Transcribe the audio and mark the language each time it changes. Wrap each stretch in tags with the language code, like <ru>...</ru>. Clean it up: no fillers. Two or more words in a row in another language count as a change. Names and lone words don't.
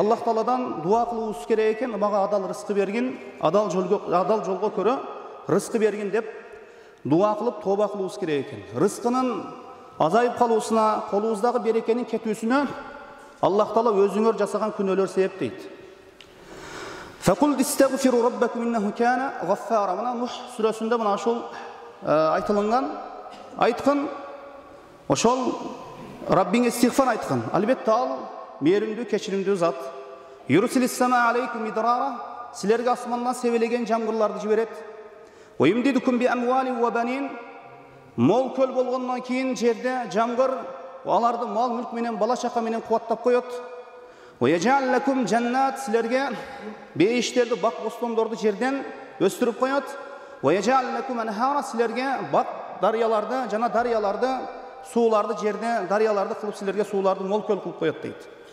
<ky>Аллах Тааладан дуа кылуубуз керек экен. Мага адал рызкы бергин, адал жолго көрө рызкы бергин деп дуа кылып тоба кылуубуз керек экен. Рызкынын азайып калуусуна, колубуздагы берекенин кетүүсүнө Аллах Таала өзүңөр жасаган күнөөлөр себеп дейт.</ky> <ar>فقل استغفروا ربكم إنه كان غفارا.</ar> <ky>Мына Нух сүрөсүндө мына ошол айтылган. Айткын, ошол Раббиңе истигфар айткын. Албетте ал мээримдүү, кечиримдүү зат.</ky> <ar>يرسل السماء عليكم مدرارا.</ar> <ky>Силерге асмандан себелеген жамгырларды жиберет.</ky> <ar>ويمددكم بأموال وبنين.</ar> <ky>Мол көл болгондон кийин жерде жамгыр аларды мал мүлк менен, бала чака менен кубаттап коет.</ky> <ar>ويجعل لكم جنات.</ar> <ky>Силерге бейиштерди, бак бостондорду жерден өстүрүп коет.</ky> <ar>ويجعل لكم أنهارا.</ar> <ky>Силерге бак дарыяларды, жана дарыяларды, сууларды жерде, дарыяларды кылып силерге сууларды мол көл кылып коет дейт.</ky>